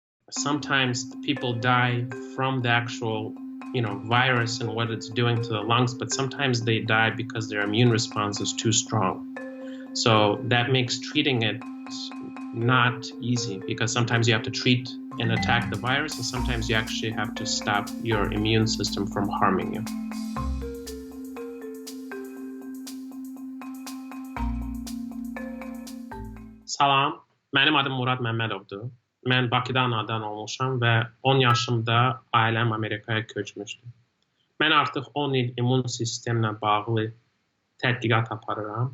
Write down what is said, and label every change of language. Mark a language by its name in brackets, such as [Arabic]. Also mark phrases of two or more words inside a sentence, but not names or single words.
[English] sometimes people die from the actual, virus and what it's doing to the lungs, but sometimes they die because their immune response is too strong. So that makes treating it not easy, because sometimes you have to treat and attack the virus, and sometimes you actually have to stop your immune system from harming you. [Azerbaijani] Salam, mənim adım Murad Məmmədovdur. Mən Bakıda anadan olmuşam və 10 yaşımda ailəm Amerikaya köçmüşdü. Mən artıq 10 il immun sistemlə bağlı tədqiqat aparıram.